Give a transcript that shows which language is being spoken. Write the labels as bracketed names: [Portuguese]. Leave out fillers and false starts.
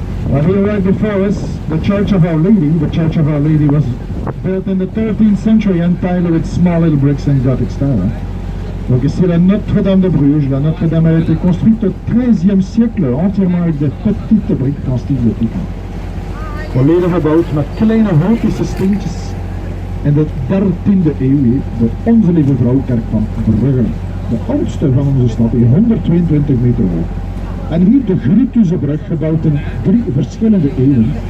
[English] Well, here right before us, the Church of Our Lady. The Church of Our Lady was built in the 13th century entirely with small little bricks and Gothic style. [French] Donc ici la Notre-Dame de Bruges. La Notre-Dame a été construite au XIIIe siècle, entièrement avec de petites briques en style gothique. [Dutch] Volledig gebouwd met kleine gotische steentjes. In de 13e eeuw, de Onze Lieve Vrouwkerk van Brugge. De oudste van onze stad, 122 meter hoog. En hier de Grutusebrug, gebouwd in 3 verschillende eeuwen.